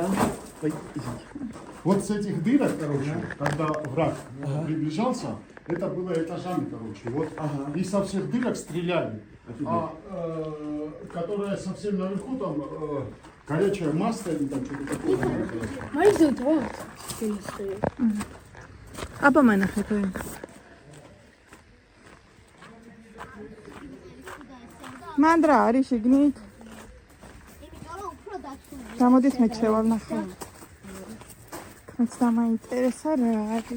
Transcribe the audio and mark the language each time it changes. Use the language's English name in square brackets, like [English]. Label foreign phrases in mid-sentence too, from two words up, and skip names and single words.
[Russian] Вот с этих дырок, короче, когда враг приближался, это было этажами, короче. Вот и со всех дырок стреляли. Которая совсем наверху, там горячее масло или там что-то такое. [Georgian] აბა მანახეთ. მან რა არის შიგნით? გამოდით მე ჩევალ ნახავ. რაც დამაინტერესა რა არის.